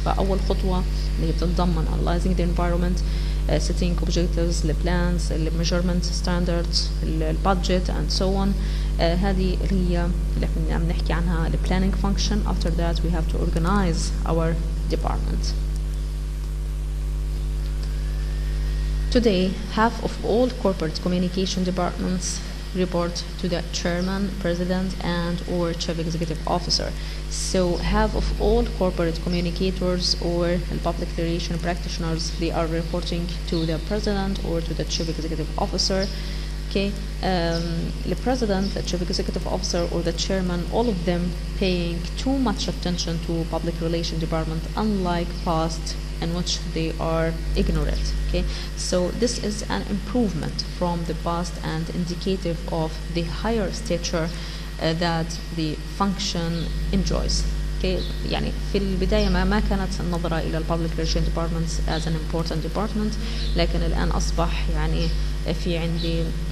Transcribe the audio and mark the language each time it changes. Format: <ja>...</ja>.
<ar>فأول خطوة اللي بتتضمن</ar> <en>analyzing the environment, setting objectives, the plans, the measurement standards, the budget, and so on.</en> <ar>هذه هي اللي احنا عم نحكي عنها</ar> <en>the planning function. After that we have to organize our department. Today, half of all corporate communication departments report to the chairman, president, and or chief executive officer. So half of all corporate communicators or public relation practitioners, they are reporting to the president or to the chief executive officer. Okay, the president, the chief executive officer, or the chairman, all of them paying too much attention to public relation department, unlike past in which they are ignorant. Okay, so this is an improvement from the past and indicative of the higher stature that the function enjoys.</en> <ar>Okay, يعني في البداية ما كانت النظرة إلى</ar> <en>public relation departments as an important department،</en> <ar>لكن الآن أصبح يعني في عندي</ar>